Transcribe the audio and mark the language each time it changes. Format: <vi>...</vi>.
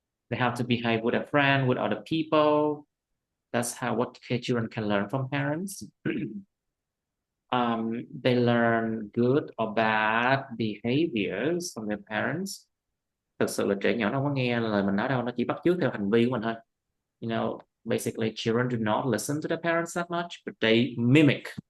<en>They have to behave with a friend, with other people. That's what children can learn from parents. They learn good or bad behaviors from their parents.</en> <vi>Thực sự là trẻ nhỏ nó không có nghe lời mình nói đâu, nó chỉ bắt chước theo hành vi của mình thôi.</vi> <en>Basically, children do not listen to their parents that much, but they mimic.</en>